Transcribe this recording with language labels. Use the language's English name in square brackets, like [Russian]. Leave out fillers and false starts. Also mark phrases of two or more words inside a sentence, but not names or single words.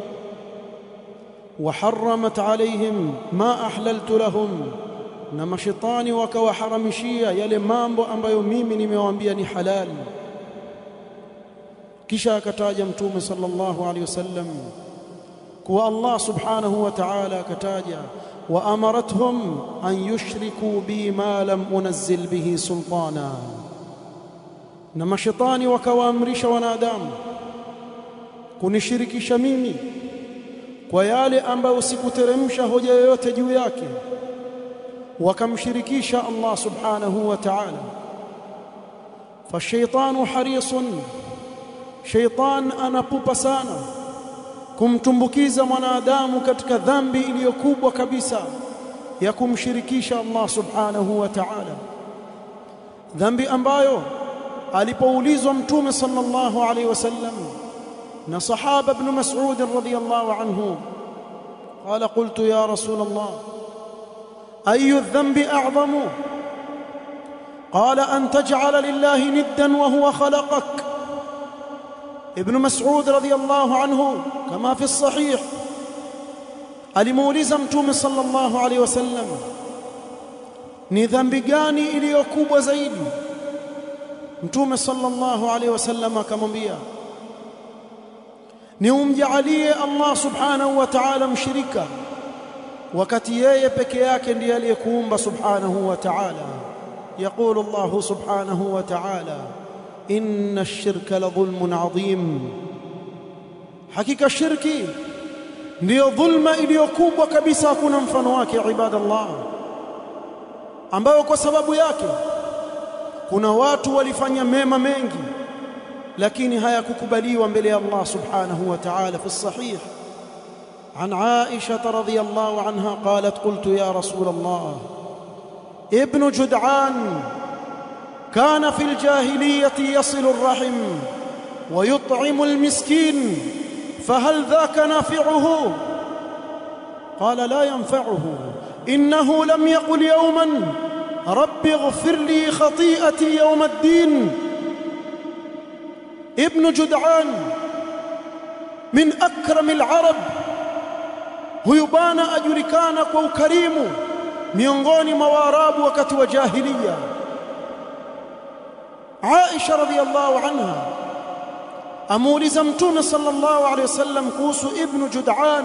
[Arabic] وحرمت عليهم ما أحللت لهم, [Swahili] na mashaitani wakawaharamishia yale mambo ambayo mimi nimewaambia ni halali. Kisha akataja Mtume [Arabic] صلى الله عليه وسلم [Swahili] kuwa Allah [Arabic] سبحانه وتعالى [Swahili] akataja: [Arabic] وأمرتهم أن يشركوا بي ما لم أنزل به سلطانا, [Swahili] na mashaitani wakawaamrisha wanadamu kunishirikisha mimi kwa yale ambayo sikuteremsha hoja yoyote juu yake, wakamshirikisha Allah [Arabic] سبحانه وتعالى. فالشيطان حريص, [Swahili] shaitan anapupa sana kumtumbukiza mwanadamu katika dhambi iliyokubwa kabisa ya kumshirikisha [Arabic] الله سبحانه وتعالى, [Swahili] dhambi ambayo alipoulizwa Mtume [Arabic] صلى الله عليه وسلم [Swahili] na sahaba [Arabic] ابن مسعود رضي الله عنه قال قلت يا رسول الله أي ذنب أعظم قال أن تجعل لله ندا وهو خلقك. [Swahili] Ibn Mas'ud [Arabic] رضي الله عنه [Swahili] kama [Arabic] في صحيح [Swahili] alimuuliza Mtume [Arabic] صلى الله عليه وسلم, [Swahili] ni dhambi gani iliyokubwa zaidi? Mtume [Arabic] صلى الله عليه وسلم [Swahili] akamwambia, ni umjaalie Allah [Arabic] سبحانه وتعالى [Swahili] mshirika wakati yeye peke yake ndiye aliyekuumba [Arabic] سبحانه وتعالى. يقول الله سبحانه وتعالى إن الشرك لظلم عظيم, [Swahili] hakika shirki ndiyo dhulma iliyokubwa kabisa, hakuna mfano wake ibadallah, ambayo kwa sababu yake kuna watu walifanya mema mengi lakini hayakukubaliwa mbele ya Allah [Arabic] سبحانه وتعالى. في صحيح عن عائشة رضي الله عنها قالت قلت يا رسول الله ابن جدعان كان في الجاهلية يصل الرحم ويطعم المسكين فهل ذاك نافعه? قال لا ينفعه إنه لم يقل يوما رب اغفر لي خطيئتي يوم الدين. ابن جدعان من أكرم العرب, [Swahili] huyu bwana ajulikana kwa ukarimu miongoni mwa Waarabu wakati wa jahiliya. Aisha [Arabic] رضي الله عنها [Swahili] amuuliza Mtume [Arabic] صلى الله عليه وسلم [Swahili] kuhusu Ibn Jud'an.